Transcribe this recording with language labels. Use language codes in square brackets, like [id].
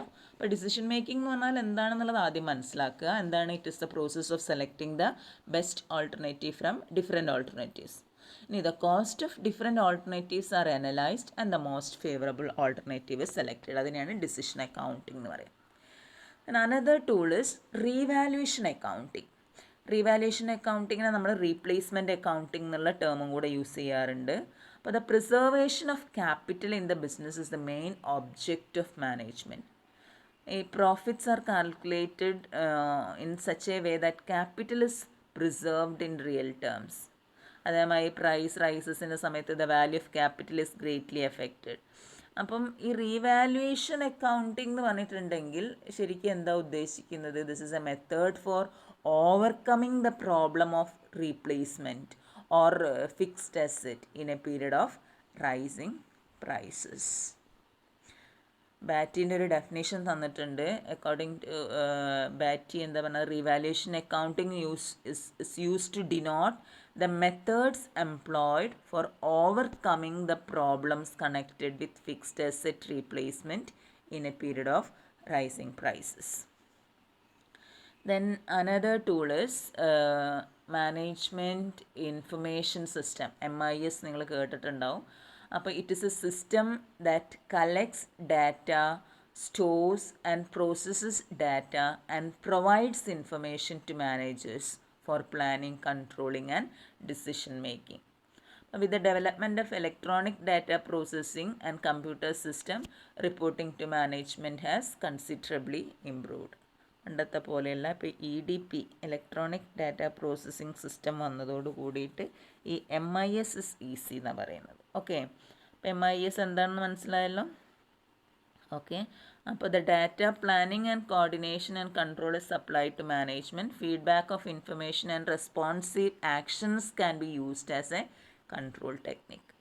[ml] അപ്പോൾ decision making എന്ന് പറഞ്ഞാൽ എന്താണെന്നുള്ളത് ആദ്യം മനസ്സിലാക്കുക. എന്താണ്? [en] It is the process of selecting the best alternative from different alternatives. ഇനി the cost of different alternatives are analysed and the most favourable alternative is selected. [ml] അതിനെയാണ് decision accounting എന്ന് പറയുന്നത്. [en] And another tool is revaluation accounting. [ml] Revaluation അക്കൗണ്ടിങ്ങിനെ നമ്മൾ replacement accounting എന്നുള്ള ടേമും കൂടെ use ചെയ്യാറുണ്ട്. [en] അപ്പോൾ the preservation of capital in the business is the main object of management. ഈ profits are calculated in such a way that capital is preserved in real terms. [ml] അതേമാതിരി price റൈസസിൻ്റെ സമയത്ത് [en] The value of capital is greatly affected. [ml] അപ്പം ഈ revaluation accounting എന്ന് പറഞ്ഞിട്ടുണ്ടെങ്കിൽ ശരിക്കും എന്താ ഉദ്ദേശിക്കുന്നത്? [en] This is a method for overcoming the problem of replacement or fixed asset in a period of rising prices. [ml] ബാറ്റിൻ്റെ ഒരു ഡെഫിനേഷൻ തന്നിട്ടുണ്ട്. [en] according to Batty [ml] എന്താ പറഞ്ഞാൽ, [en] Revaluation accounting is used to denote the methods employed for overcoming the problems connected with fixed asset replacement in a period of rising prices. Then another tool is management information system, MIS. [ml] നിങ്ങൾ കേട്ടിട്ടുണ്ടാവും. [en] അപ്പോൾ it is a system that collects data, stores and processes data and provides information to managers for planning, controlling and decision making. With the development of electronic data processing and computer system, reporting to management has considerably improved. [ml] പണ്ടത്തെ പോലെയല്ല, ഇപ്പോൾ EDP electronic data processing system വന്നതോട് കൂടിയിട്ട് ഈ [en] MIS is easy [ml] എന്നാണ് പറയുന്നത്. Okay, അപ്പോൾ MIS എന്താണെന്ന് മനസ്സിലായല്ലോ? [en] Okay, അപ്പോൾ the data planning and coordination and control is supplied to management. Feedback of information and responsive actions can be used as a control technique.